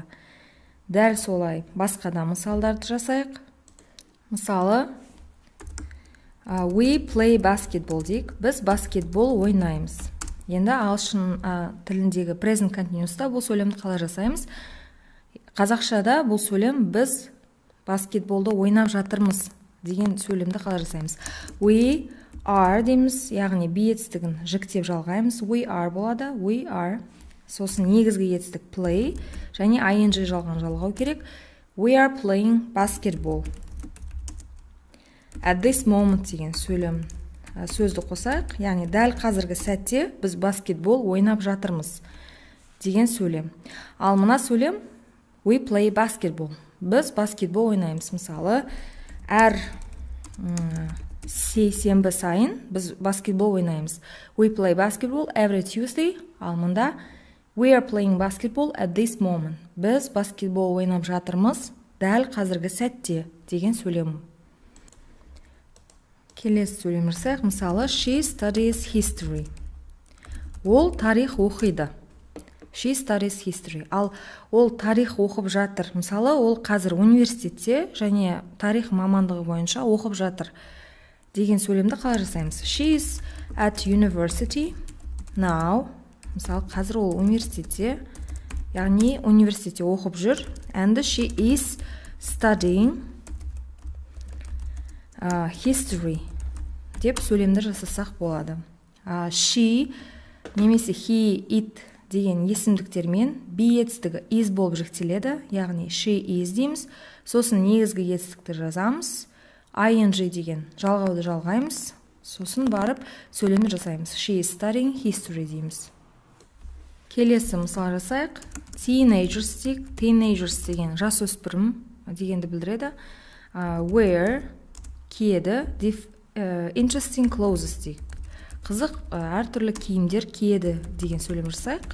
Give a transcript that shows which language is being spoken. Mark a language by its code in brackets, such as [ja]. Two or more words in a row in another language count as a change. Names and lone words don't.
[kk] Дәл солай басқа да мысалдарды жасайық. Мысалы, [en] we play basketball дейік. [kk] Біз баскетбол ойнаймыз. Енді ағылшын тіліндегі [en] present continuous'та [kk] бұл сөйлемді қалай жасаймыз? Қазақшада бұл сөйлем біз баскетболды ойнап жатырмыз деген сөйлемді қалай жасаймыз? [en] We are [kk] дейміз, яғни be етістігін жіктеп жалғаймыз. [en] We are болады. We are. [kk] Сосын негізгі етістік play және ing жалғау керек. [en] We are playing basketball. At this moment [kk] деген сөйлем сөзді қосайық, яғни дәл қазіргі сәтте біз баскетбол ойнап жатырмыз деген сөйлем. Ал мына сөйлем [en] we play basketball. [kk] Біз баскетбол ойнаймыз. Мысалы, әр сейсенбі сайын біз баскетбол ойнаймыз. [en] We play basketball every Tuesday. [kk] Ал мұнда [en] we are playing basketball at this moment. [kk] Біз баскетбол ойнап жатырмыз дәл қазіргі сәтте деген сөйлем. Келесі сөйлем жасайық. Мысалы, [en] she studies history. [kk] Ол тарих оқиды. [en] She studies history. [kk] Ал ол тарих оқып жатыр. Мысалы, ол қазір университетте және тарих мамандығы бойынша оқып жатыр деген сөйлемді қалай жасаймыз? [en] She is at university now. [kk] Мысалы, қазір ол университетте, яғни университетте оқып жүр. [en] And she is studying history [kk] деп сөйлемді жасасақ болады. She немесе he, it деген есімдіктермен be етістігі is болып жіктеледі, яғни [en] she is [kk] дейміз. Сосын негізгі етістікті жазамыз. ing деген жалғауды жалғаймыз. Сосын барып сөйлемді жасаймыз. [en] She is studying history [kk] дейміз. Келесі мысал жасайық. Teenagers деген жасөспірім дегенді білдіреді. [en] Wear киеді, interesting clothes дейік. [kk] Қызық әртүрлі киімдер киеді деген сөйлем жасайық.